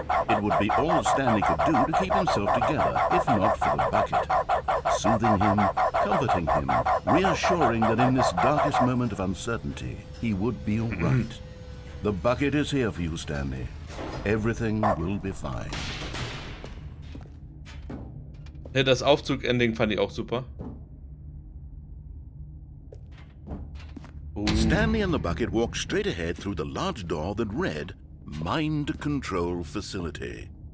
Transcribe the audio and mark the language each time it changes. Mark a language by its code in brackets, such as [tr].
[en] It would be all Stanley could do to keep himself together, if not for the bucket. Soothing him, comforting him, reassuring that in this darkest moment of uncertainty, he would be all right. The bucket is here for you, Stanley. Everything will be fine. [de] Ja, das Aufzug-Ending fand ich auch super. [en] Stanley and the bucket walked straight ahead through the large door that read, Mind Control Facility.